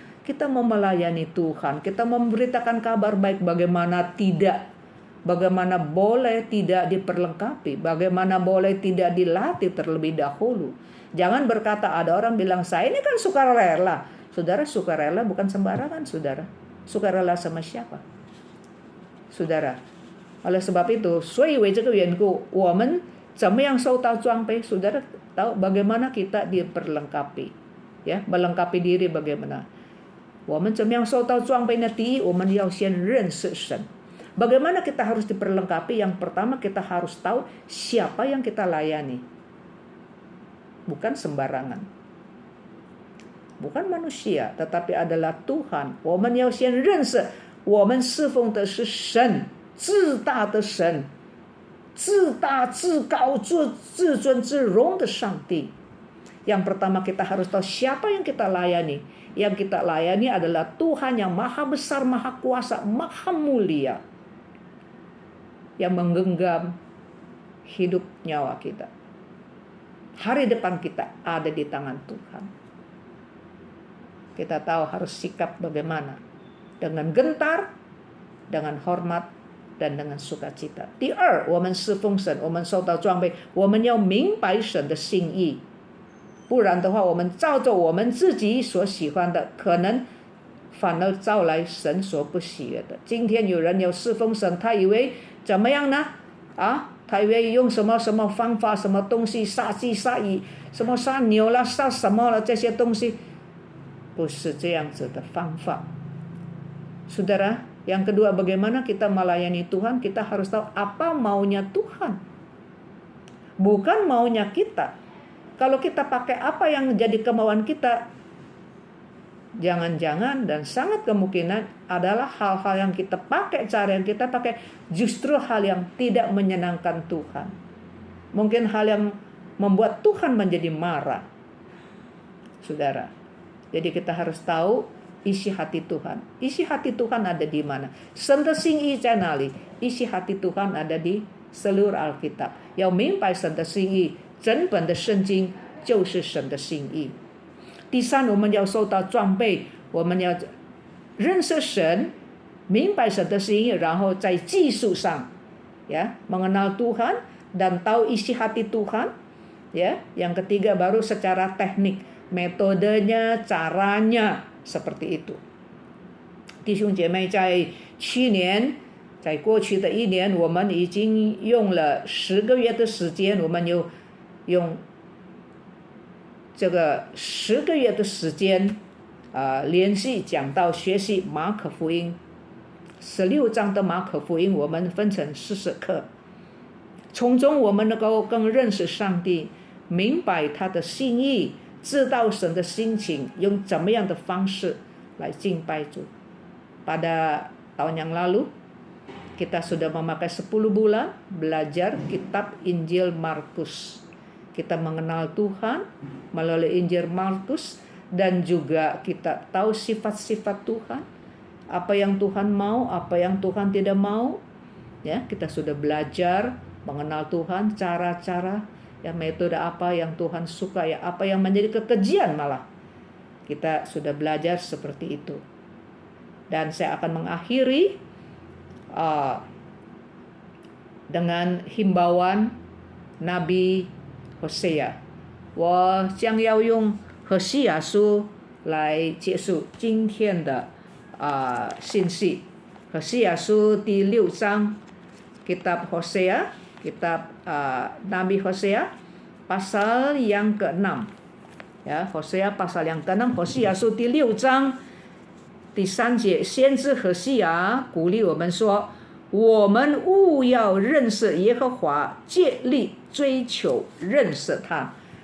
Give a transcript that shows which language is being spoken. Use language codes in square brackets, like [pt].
[id] Kita mau melayani Tuhan, kita memberitakan kabar baik, bagaimana tidak, bagaimana boleh tidak diperlengkapi, bagaimana boleh tidak dilatih terlebih dahulu. Jangan berkata, ada orang bilang, saya ini kan sukarela. Saudara, sukarela bukan sembarangan, saudara. Sukarela sama siapa? Saudara, oleh sebab itu, [zh] 所以为这个缘故，我们怎么样受到装备？ [id] Saudara tahu bagaimana kita diperlengkapi, ya, melengkapi diri bagaimana? [zh] 我们怎么样受到装备呢？第一，我们要先认识神。 [id] Bagaimana kita harus diperlengkapi? Yang pertama, kita harus tahu siapa yang kita layani. Bukan sembarangan, bukan manusia, tetapi adalah Tuhan. [zh] 我们要先认识我们侍奉的是神，至大的神，至大至高至尊至荣的上帝。 [id] Yang pertama kita harus tahu siapa yang kita layani. Yang kita layani adalah Tuhan yang maha besar, maha kuasa, maha mulia, yang menggenggam hidup nyawa kita. Hari depan kita ada di tangan Tuhan. Kita tahu harus sikap bagaimana. Dengan gentar, dengan hormat, dan dengan sukacita. [zh] 第二，我们侍奉神，我们受到装备，我们要明白神的心意。不然的话，我们照着我们自己所喜欢的，可能反而招来神所不喜悦的。今天有人要侍奉神，他以为怎么样呢？他以为用什么什么方法、什么东西杀鸡杀鱼、什么杀牛了、杀什么了，这些东西不是这样子的方法。 [id] Saudara, yang kedua, bagaimana kita melayani Tuhan? Kita harus tahu apa maunya Tuhan, bukan maunya kita. Kalau kita pakai apa yang jadi kemauan kita, jangan-jangan dan sangat kemungkinan adalah hal-hal yang kita pakai, cara yang kita pakai justru hal yang tidak menyenangkan Tuhan. Mungkin hal yang membuat Tuhan menjadi marah. Saudara, jadi kita harus tahu isi hati Tuhan. Isi hati Tuhan ada di mana? [zh] 神的心意在哪里? [id] Isi hati Tuhan ada di seluruh Alkitab. 要明白神的心意，整本的圣经就是神的心意。第三，我们要受到装备，我们要认识神，明白神的心意，然后在技术上， ya, mengenal Tuhan dan tahu isi hati Tuhan, ya. Yang ketiga baru secara teknik, metodenya, caranya seperti itu. [zh] 弟兄姐妹，在去年，在过去的一年，我们已经用了10个月的时间，我们有用这个10个月的时间，连续讲到学习马可福音16章的马可福音，我们分成40课，从中我们能够更认识上帝，明白他的心意，知道神的心情，用怎么样的方式来敬拜主。 [id] Pada tahun yang lalu kita sudah memakai 10 bulan belajar kitab Injil Markus. Kita mengenal Tuhan melalui Injil Markus, dan juga kita tahu sifat-sifat Tuhan, apa yang Tuhan mau, apa yang Tuhan tidak mau. Ya, kita sudah belajar mengenal Tuhan, cara-cara, ya, metode apa yang Tuhan suka, ya, apa yang menjadi kekejian malah. Kita sudah belajar seperti itu. Dan saya akan mengakhiri dengan himbauan Nabi Hosea. [zh] 我将要用何西亚书来结束今天的信息。何西亚书第6章 [id] kitab Hosea, kitab Nabi Hosea pasal yang ke-6. Ya, Hosea pasal yang ke-6, [zh] 何西亚书第6章第3节，先知何西亚鼓励我们说，我们务要认识耶和华，竭力追求认识他。